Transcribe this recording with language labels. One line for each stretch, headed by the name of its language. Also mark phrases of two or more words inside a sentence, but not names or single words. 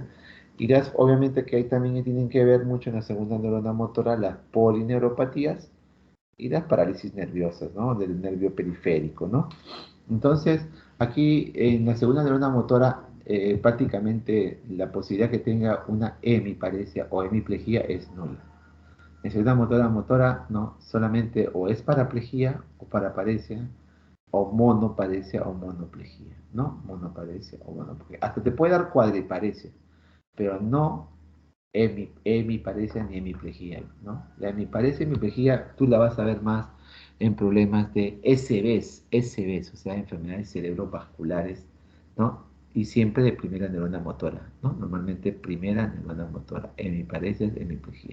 Spanish: Y las, obviamente que ahí también tienen que ver mucho en la segunda neurona motora las polineuropatías y las parálisis nerviosas, ¿no?, del nervio periférico, ¿no? Entonces, aquí en la segunda neurona motora, prácticamente la posibilidad que tenga una hemiparesia o hemiplegia es nula. En segunda motora, no, solamente o es paraplegia o paraparesia, o monoparesia o monoplegia, ¿no? Monoparesia o monoplegia. Hasta te puede dar cuadriparesia, pero no hemiparesia ni hemiplegia, ¿no? La hemiparesia y hemiplegia tú la vas a ver más en problemas de SBs, o sea, enfermedades cerebrovasculares, ¿no? Y siempre de primera neurona motora, ¿no? Normalmente primera neurona motora, hemiparesia, hemiplegia.